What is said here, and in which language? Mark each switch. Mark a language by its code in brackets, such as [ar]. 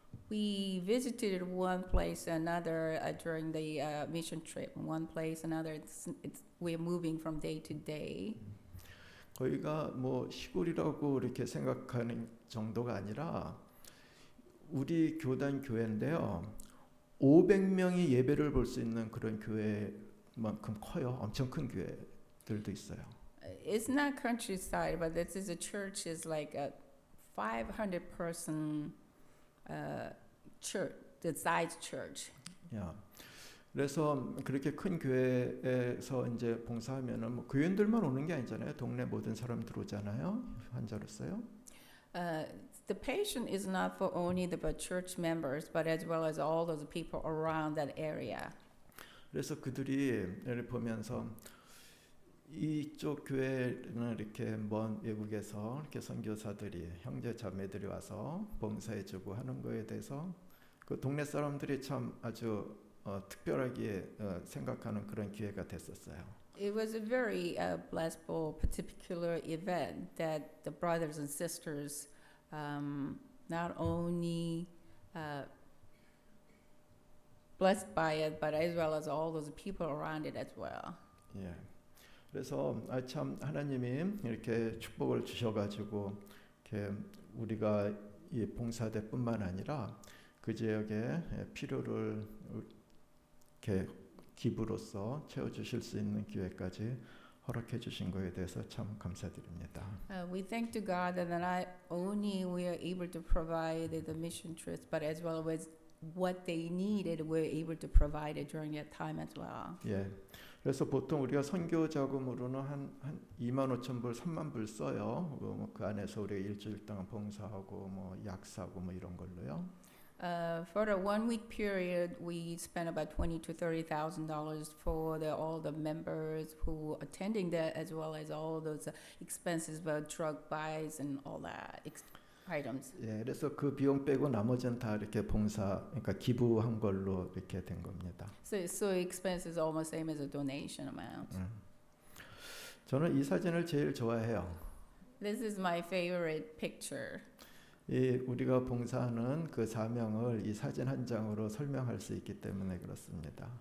[en] We visited one place another during the mission trip. One place another. We're moving from day to day. [ko] 거기가 뭐 시골이라고 이렇게 생각하는 정도가 아니라 우리 교단 교회인데요. 500명이 예배를 볼 수 있는 그런 교회만큼 커요. 엄청 큰 교회들도 있어요. [en] It's not countryside, but this is a church. Is like a 500-person church, the size church. [ko] 야, 그래서 그렇게 큰 교회에서 이제 봉사하면은 뭐 교인들만 오는 게 아니잖아요. 동네 모든 사람들 오잖아요. 환자로서요. [en] the patient is not for only the church members, but as well as all those people around that area. [ko] 그래서 그들이 이를 보면서 이쪽 교회는 이렇게 먼 외국에서 이렇게 선교사들이 형제 자매들이 와서 봉사해주고 하는 거에 대해서 그 동네 사람들이 참 아주 특별하게 생각하는 그런 기회가 됐었어요. [en] It was a very blissful particular event that the brothers and sisters not only blessed by it, but as well as all those people around it as well. [ko] 예. 그래서 참 하나님이 이렇게 축복을 주셔가지고 이렇게 우리가 이 봉사대뿐만 아니라 그 지역의 필요를 이렇게 기부로서 채워주실 수 있는 기회까지 허락해 주신 것에 대해서 참 감사드립니다. [en] We thank to God that not only we are able to provide the mission trips, but as well as what they needed, we're able to provide it during that time as well. [ko] 예. 그래서 보통 우리가 선교 자금으로는 한 2만 5천 불, 3만 불 써요. 그 안에서 우리가 일주일 동안 봉사하고 뭐 약 사고 뭐 이런 걸로요. [en] For the 1 week period, we spent about $20,000 to $30,000 for all the members who attending that, as well as all those expenses, about drug buys and all that items. [ko] 예, 그래서 그 비용 빼고 나머지는 다 이렇게 봉사, 그러니까 기부한 걸로 이렇게 된 겁니다. [en] So expense is almost same as a donation amount. [ko] 저는 이 사진을 제일 좋아해요. [en] This is my favorite picture. [ko] 이 우리가 봉사하는 그 사명을 이 사진 한 장으로 설명할 수 있기 때문에 그렇습니다.